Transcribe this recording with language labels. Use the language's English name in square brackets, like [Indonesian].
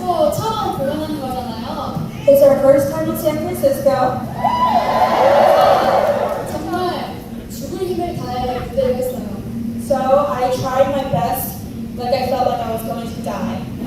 [English] It's our first time in San Francisco. [Korean] 정말 죽을 힘을 다해 무대를 했어요. [English] So I tried my best, like I felt like I was going to die.